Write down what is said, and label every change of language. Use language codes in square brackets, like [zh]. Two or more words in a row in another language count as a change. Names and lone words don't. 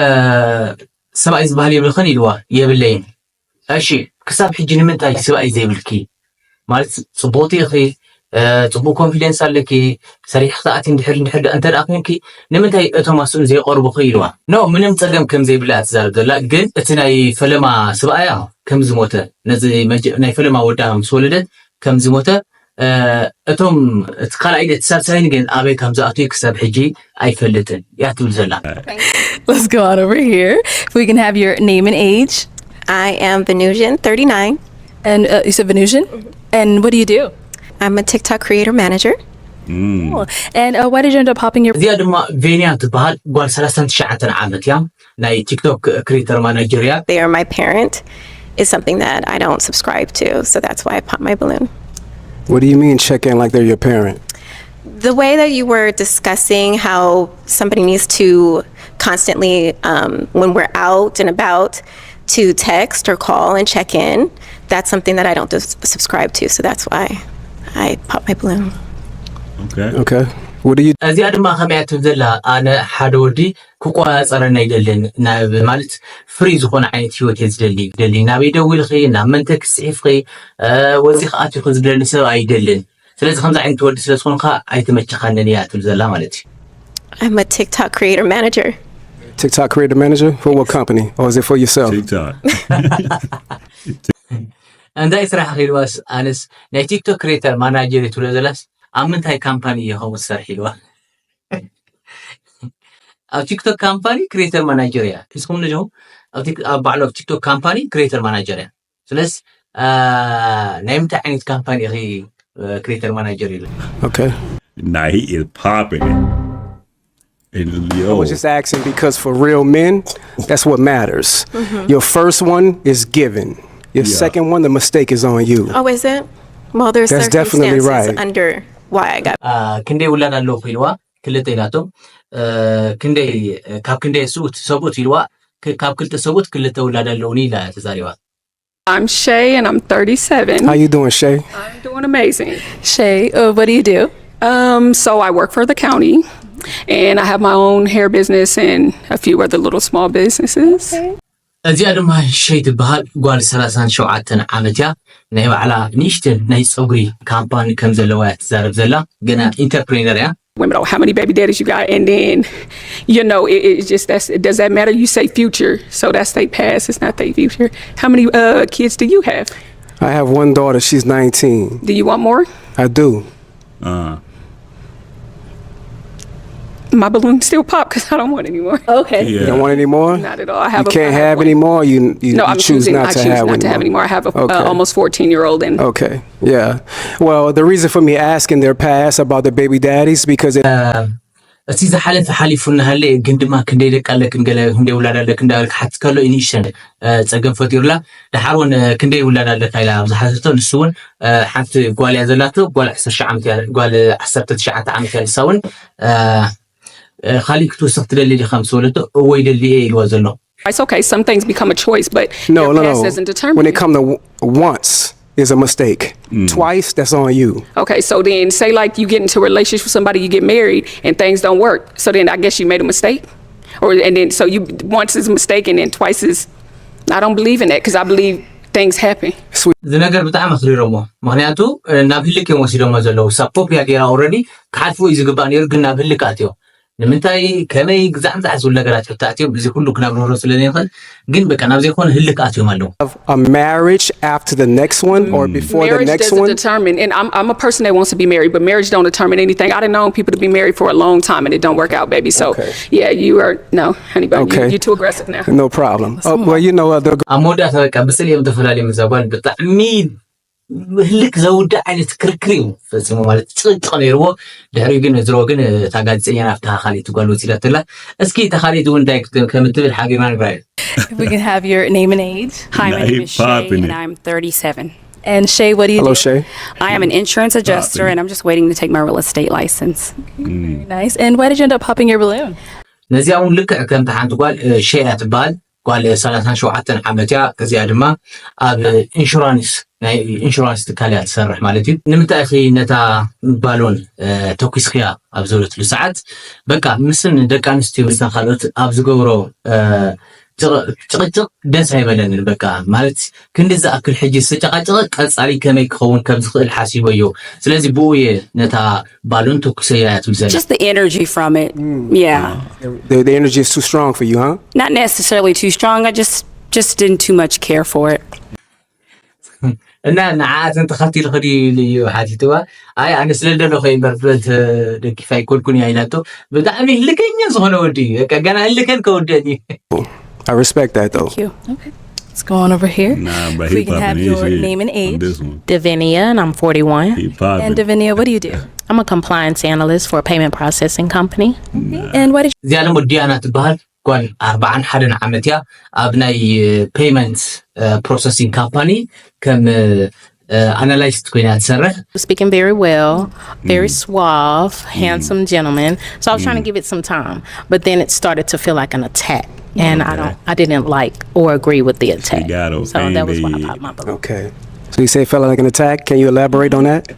[ti] ሰብኣይ ዝበሃል የብልኽን ኢልዋ የብለይን እሺ ክሳብ ሕጂ ንምንታይ ሰብኣይ ዘይብልኪ ማለት ጽቡቕቲ ኢኺ ጽቡቕ ኮንፊደንስ ኣለኪ ሰሪሕ ክትኣቲ እንድሕር እንተደኣ ኮንኪ ንምንታይ እቶም ኣስኡን ዘይቐርቡኺ ኢልዋ ኖ ምንም ፀገም ከም ዘይብላ ትዛረብ ዘላ ግን እቲ ናይ ፈለማ ሰብኣያ ከም ዝሞተ ነዚ ናይ ፈለማ ወዳ ምስ ወለደት ከም ዝሞተ እቶም እቲ ካልኣይ እቲ ሳልሳይን ግን ኣበይ ከም ዝኣትዩ ክሳብ ሕጂ ኣይፈልጥን እያ ትብል ዘላ [en] Let's go on over here. If we can have your name and age. I am Venusian, 39. And you said Venusian? And what do you do? I'm a TikTok creator manager. Cool. And why did you end up hopping your... [ti] እዚኣ ድማ ቬንያ ትበሃል ጓል 39 ዓመት እያ ናይ [en] TikTok creator manager [ti] እያ [en] They are my parent is something that I don't subscribe to, so that's why I pop my balloon. What do you mean check in like they're your parent? The way that you were discussing how somebody needs to constantly, when we're out and about, to text or call and check in, that's something that I don't subscribe to, so that's why I pop my balloon. Okay. What do you [ti] እዚኣ ድማ ከመያ ትብል ዘላ ኣነ ሓደ ወዲ ክቆፃፀረና ይደልን ናብ ማለት ፍሪ ዝኾነ ዓይነት ሂወት እየ ዝደሊ ናበይ ደው ኢልኺ ናብ መንተ ክስዒፍኺ ወፂ ከኣትዩ ዝደሊ ሰብ ኣይደልን ስለዚ ከምዚ ዓይነት ወዲ ስለ ዝኾንካ ኣይትመቸኻንን እያ ትብል ዘላ ማለት እዩ [en] I'm a TikTok creator manager. TikTok creator manager for what company, or is it for yourself? TikTok. [ti] እንታይ ስራሕ ኺልዋስ ኣነስ ናይ [en] TikTok creator manager [ti] ትብሎ ዘላስ ኣብ ምንታይ ካምፓኒ ይኸውን ዝሰርሕ ኢልዋ ኣብ [en] TikTok company creator manager [ti] እያ እስኩም ንጀው ኣብ ባዕሉ ኣብ [en] TikTok company creator manager [ti] እያ ስለዚ ናይ ምንታይ ዓይነት ካምፓኒ ኢኺ [en] creator manager [ti] ኢሉ [en] Okay. Nah, he is popping it. And I was just asking because for real men, that's what matters. Your first one is given. Your second one, the mistake is on you. Oh, is it? Well, there's That's definitely circumstances right. under why I got. [ti] ክንደይ ውላድ ኣለዉ ኢልዋ ክልተ ኢላቶም ክንደይ ካብ ክንደይ ሰቡት ኢልዋ ካብ ክልተ ሰቡት ክልተ ውላድ ኣለውኒ ኢላ ተዛሪባ [en] I'm Shay, and I'm 37. How you doing, Shay? I'm doing amazing. Shay, what do you do? So I work for the county, and I have my own hair business and a few other little small businesses. [ti] እዚኣ ድማ ሸይ ትበሃል ጓል 37 ዓመት እያ ናይ ባዕላ ንእሽተን ናይ ፀጉሪ ካምፓኒ ከም ዘለዋ እያ ትዛረብ ዘላ ገና ኢንተርፕሬነር እያ [en] Women, oh, how many baby daddies you got? And then, you know, it's just, does that matter? You say future, so that's their past, it's not their future. How many kids do you have? I have one daughter. She's 19. Do you want more? I do. My balloon still pop because I don't want any more. Okay. You don't want any more? Not at all. I have You a, can't I have have one. any more. You No, I'm choose choosing. not I to choose have not to have any more. I have a Okay. almost 14-year-old, and Okay. Yeah. Well, the reason for me asking their past about the baby daddies because it, [ti] እቲ ዝሓለፈ ሓሊፉና ሃለ ግን ድማ ክንደይ ደቂ ኣለክን ገለ ክንደይ ውላድ ኣለክ እንዳበልክ ሓት ከሎ ኢኒሽን ፀገም ፈጢሩላ ድሓር እውን ክንደይ ውላድ ኣለካ ኢላ ኣብ ዝሓሰቶ ንሱ እውን ሓንቲ ጓል እያ ዘላቶ ጓል 19 ዓመት እያ ጓል 19 ዓመት እያ ንሳ እውን ካሊእ ክትወስኽ ትደሊ ዲኻ ምስ ወለቶ ወይ ደሊ እየ ኢልዎ ዘሎ [en] it's okay. Some things become a choice, but no, your no, past no. doesn't determine When it. it comes to once is a mistake. Twice, that's on you. Okay, so then say like you get into a relationship with somebody, you get married, and things don't work. So then I guess you made a mistake, and then so you once is a mistake, and then twice is I don't believe in that because I believe things happen. [ti] እዚ ነገር ብጣዕሚ ኣኽሪሮሞ ምክንያቱ ናብ ህልክ እዮም ወሲዶሞ ዘለዉ ሳፖፕያ ገይራ ኦልሬዲ ክሓልፉ እዩ ዝግባእ ነይሩ ግን ናብ ህልክ ኣትዮ ንምንታይ ከመይ ግዛዕ ምዛዕ ዝብሉ ነገራት ኣትዮም እዚ ኩሉ ክነብረሮ ስለዘይኽእል ግን በቃ ናብ ዘይኮነ ህልክ ኣትዮም ኣለዉ [en] A marriage after the next one or before marriage the next doesn't one? determine, and I'm a person that wants to be married, but marriage don't determine anything. I done known people to be married for a long time and it don't work out, baby. So yeah, you are no, honey bun. Okay. You're too aggressive now. No problem. Well, you know the [ti] ኣብ መወዳእታ በቃ ብስል እዮም ተፈላለዩ ምዛጓል ብጣዕሚ ህልክ ዘውዳእ ዓይነት ክርክር እዩ ፈፂሞ ማለት ጭንቅ ነይርዎ ድሕሪኡ ግን ዝሮ ግን እታ ጋዜጠኛ ናብታ ካሊእ ትጓል ወፂላትላ እስኪ እታ ካሊእ እውን እንታይ ከም እትብል ሓቢርና ንግራዩ [en] If we can have your name and age. Hi, my name is Shay, and I'm 37. And Shay, what do you Hello, do? Shay. I am an insurance adjuster, and I'm just waiting to take my real estate license. Very nice. And why did you end up popping your balloon? [ti] ነዚኣ እውን ልክዕ ከምታ ሓንቲ ጓል ሸያ ትበሃል ጓል 37 ዓመት እያ ከዚኣ ድማ ኣብ ኢንሹራንስ ናይ ኢንሹራንስ ትካል እያ ትሰርሕ ማለት እዩ ንምንታይ ኺ ነታ ባሎን ተኩስኪያ ኣብ ዝበለትሉ ሰዓት በቃ ምስን ደቂ ኣንስትዮ ምስን ካልኦት ኣብ ዝገብሮ ጭቅጭቅ ደስ ኣይበለንን በቃ ማለት ክንዲ ዝኣክል ሕጂ ዝተጨቃጨቀ ቀፃሊ ከመይ ክኸውን ከም ዝኽእል ሓሲቦ እዩ ስለዚ ብኡየ ነታ ባሎን ተኩሰያ ትብል ዘላ [en] Just the energy from it. Yeah. the energy is too strong for you, huh? Not necessarily too strong. I just didn't too much care for it. [ti] እና ንዓኣተን ተኸቲል ኽዲ ልዩ ሓቲትዋ ኣይ ኣነ ስለደለኹ በርበት ደጊፋ ይኮልኩን እያ ኢላቶ ብጣዕሚ ህልከኛ ዝኾነ ወዲ በቃ ገና ህልከን ከወደኒ [en] I respect that though. Thank you. Okay. Let's go on over here. Nah, but If we he can have popping your his name and on age. this one. Davinia, and I'm 41. He popping. And Davinia, what do you do? I'm a compliance analyst for a payment processing company. And what did [ti] እዚኣ ደግሞ ዲያና ትበሃል ጓል 41 ዓመት እያ ኣብ ናይ [en] payment processing company [ti] ከም analyst ኮይና ትሰርሕ [en] Speaking very well, very suave, handsome gentleman. So I was trying to give it some time, but then it started to feel like an attack, and I didn't like or agree with the attack. So that was why I popped my balloon. Okay. So you say it felt like an attack. Can you elaborate on that?